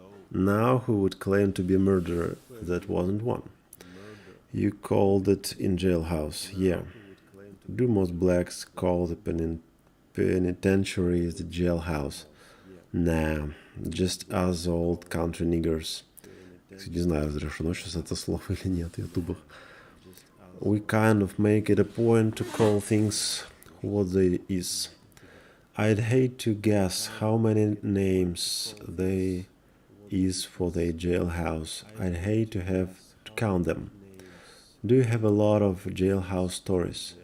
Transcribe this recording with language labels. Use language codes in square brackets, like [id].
[en] Now who would claim to be a murderer that wasn't one? You called it in jailhouse, yeah. Do most blacks call the penitentiary the jailhouse? Nah, just us old country niggers. [ru] Не знаю, разрешено сейчас это слово или нет в ютубах. [en] We kind of make it a point to call things what they is. I'd hate to guess how many names they is for the jailhouse. I'd hate to have to count them. Do you have a lot of jailhouse stories?